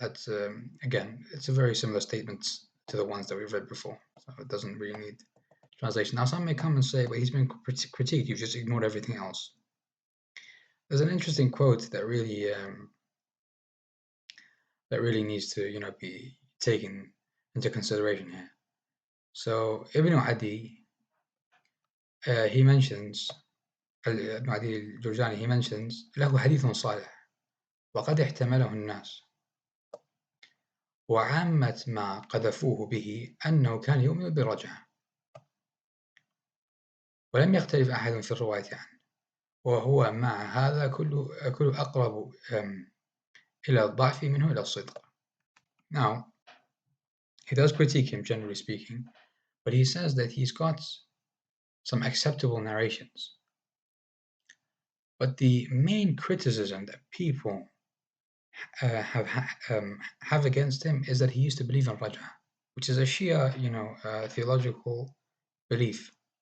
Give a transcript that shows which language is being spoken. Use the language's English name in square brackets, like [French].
[English] That's again, it's a very similar statement to the ones that we've read before, so it doesn't really need translation. Now some may come and say, but he's been critiqued, you've just ignored everything else. There's an interesting quote that really needs to be taken into consideration here. So Ibn Adi, he mentions [Arabic] ابن عدي الجرجاني, [English] he mentions [Arabic] له حديث صالح وقد احتمله الناس وعامة ما قذفوه به أنه كان يؤمن بالرجعة ولم يختلف أحد في الرواية عنه وهو مع هذا كله أقرب إلى الضعف منه إلى الصدق. [English] Now, he does critique him, generally speaking, but he says that he's got some acceptable narrations. But the main criticism that people have against him is that he used to believe in Raj'a, which is a Shia, theological belief.